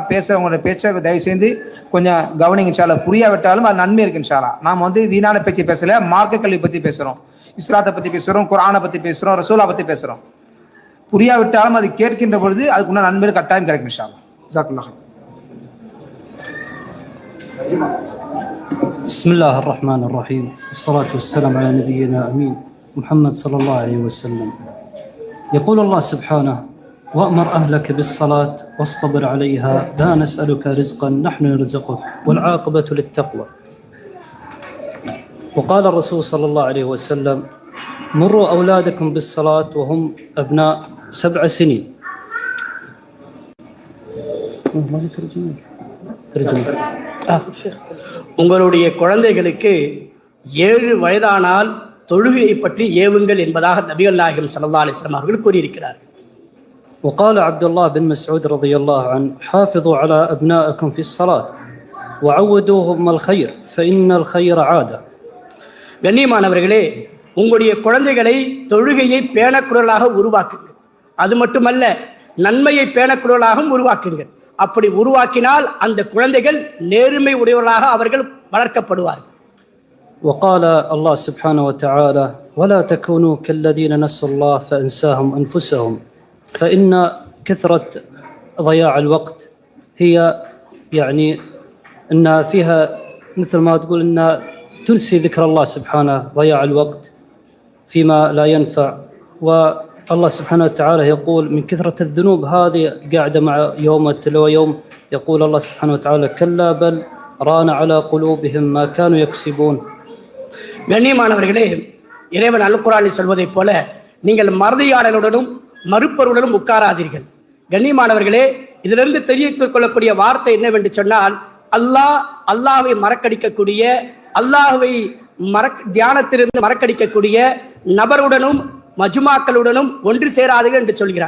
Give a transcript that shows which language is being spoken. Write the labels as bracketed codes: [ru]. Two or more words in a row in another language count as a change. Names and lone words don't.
[ta] பேசுகிறவங்களுடைய பேச்சை தயவு செய்து கொஞ்சம் கவனிங்க [ar] إن شاء الله. [ta] புரியாவிட்டாலும் அது நன்மை இருக்கு [ar] إن شاء الله. [ta] நாம் வந்து வீணான பேச்சு பேசல, மார்க்க கல்வி பற்றி பேசுகிறோம், இஸ்லாத்தை பற்றி பேசுகிறோம், குர்ஆனை பற்றி பேசுகிறோம், ரசூலா பற்றி பேசுகிறோம். புரியாவிட்டாலும் அது கேட்கின்ற பொழுது அதுக்குள்ள நன்மை கட்டாயம் கிடைக்கும் [ar] إن شاء الله. [ta] ஜஸாக்கல்லாஹ். [ar] بسم الله الرحمن الرحيم والصلاة والسلام على نبينا أمين محمد صلى الله عليه وسلم. يقول الله سبحانه: وأمر أهلك بالصلاة واصطبر عليها لا نسألك رزقا نحن نرزقك والعاقبة للتقوى. وقال الرسول صلى الله عليه وسلم: مروا أولادكم بالصلاة وهم أبناء 7 سنين. [ta] உங்களுடைய குழந்தைகளுக்கு 7 வயதானால் தொழுகையை பற்றி ஏவுங்கள் என்பதாக நபிகள் நாயகம் [ar] صلى الله عليه وسلم [ta] அவர்கள் கூறியிருக்கிறார்கள். [ar] وقال عبد الله بن مسعود رضي الله عنه: حافظوا على أبنائكم في الصلاة وعودوهم الخير فإن الخير عادة. [ta] கண்ணியமானவர்களே, உங்களுடைய குழந்தைகளை தொழுகையை பேணக்குரலாக உருவாக்குங்கள். அது மட்டுமல்ல, நன்மையை பேணக்குரலாகவும் உருவாக்குங்கள். அப்படி உருவாக்கினால் அந்த குழந்தைகள் நேர்மை உடையவர்களாக அவர்கள் வளர்க்கப்படுவார்கள். [ar] وقال الله سبحانه وتعالى: ولا تكونوا كالذين نسوا الله فأنساهم أنفسهم فإن كثرة ضياع الوقت هي يعني أن فيها مثل ما تقول أن تنسي ذكر الله سبحانه، ضياع الوقت فيما لا ينفع. والله سبحانه وتعالى يقول: من كثرة الذنوب هذه قاعدة مع يوم تلو يوم. يقول الله سبحانه وتعالى: كلا بل ران على قلوبهم ما كانوا يكسبون. [ta] கண்ணியமானவர்களே, இறைவன் அல்-குர்ஆனில் சொல்வதைப் போல நீங்கள் மறதியாளர்களுடனும் மறுப்பவர்களுடன் உட்காராதீர்கள். கண்ணியமானவர்களே, இதிலிருந்து தெரிவித்துக் கொள்ளக்கூடிய வார்த்தை என்னவென்று சொன்னால், அல்லாஹ்வை மறக்கடிக்கக்கூடிய, அல்லாஹ்வை தியானத்திலிருந்து மறக்கடிக்கக்கூடிய நபருடனும் மஜ்மாக்களுடனும் ஒன்று சேராதீர்கள் என்று சொல்கிறார்.